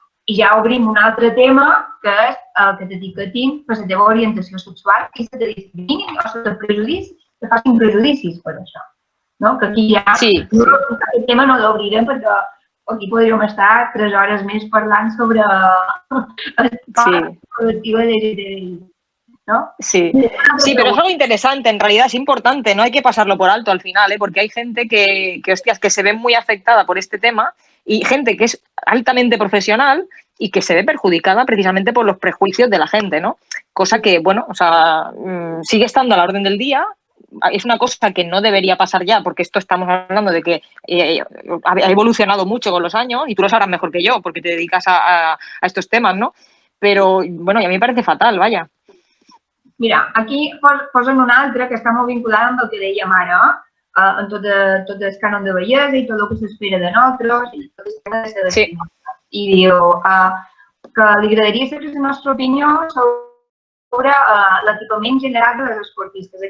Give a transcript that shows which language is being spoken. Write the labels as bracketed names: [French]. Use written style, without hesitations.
[Catalan] I ja obrim un altre tema, que és que t'etiquetin per la teva orientació sexual i se te discriminin o se te facin prejudicis per això. No? Que aquí ja aquest tema no l'obrirem perquè aquí podríem estar 3 hores més parlant sobre el col·lectiu LGTBI. [Spanish] ¿no? Sí. Sí, pero es algo interesante, en realidad es importante, no hay que pasarlo por alto al final, porque hay gente que se ve muy afectada por este tema y gente que es altamente profesional y que se ve perjudicada precisamente por los prejuicios de la gente, ¿no? Cosa que, bueno, o sea, sigue estando a la orden del día. Es una cosa que no debería pasar ya, porque esto estamos hablando de que ha evolucionado mucho con los años y tú lo sabrás mejor que yo, porque te dedicas a estos temas, ¿no? Pero, bueno, y a mí me parece fatal, vaya. [Catalan] Mira, aquí posen una altra que està molt vinculada amb el que dèiem ara, en tot el cànon de bellesa i tot el que s'espera de nosaltres i tot el que ha de ser de I diu que li agradaria saber la nostra opinió sobre l'equipament general de les esportistes.